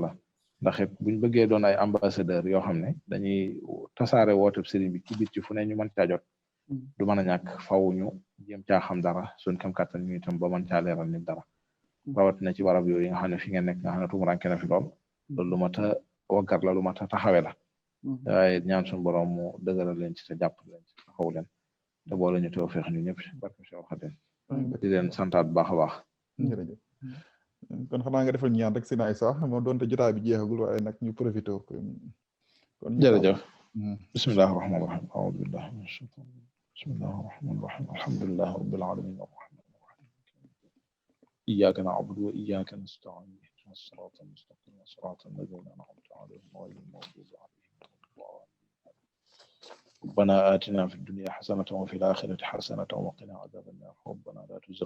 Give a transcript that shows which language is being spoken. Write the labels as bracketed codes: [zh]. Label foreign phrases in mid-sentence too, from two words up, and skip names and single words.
[wo] la ndax it buñ bëggee doon ay ambassadeur yoo xam ne dañuy tasaare wooteb sëriñ bi ci biir ci fu ne ñu mën caa jot du mën a ñàkk faw ñu jéem caa xam dara suñ kam kàttan ñu itam ba mën caa leeral nit dara rawat na ci barab yooyu nga xam ne fi ngeen nekk nga xam ne tumuranke na fi lool loolu lu mat a waggar la lu mat a taxawe la waaye ñaan suñu borom mu dëgëral leen ci te jàpp leen ci taxaw leen te boole ñu teew feex ñu ñëpp barke Cheikh Khadim di leen santaat bu baax a baax jërëjëf kon xanaa nga defal ñaan rek si naay sax moom doonte jotaay bi jeexagul waaye nag ñu profité kon [ar] jërëjëf بسم الله الرحمن الرحيم أعوذ بالله من الشيطان بسم الله الرحمن الرحيم الحمد لله رب العالمين الرحمن الرحيم إياك نعبد وإياك نستعين اهدنا الصراط المستقيم صراط الذين أنعمت عليهم غير المغضوب عليهم ولا الضالين ربنا آتنا في الدنيا حسنة وفي الآخرة حسنة وقنا عذاب النار ربنا لا تزغ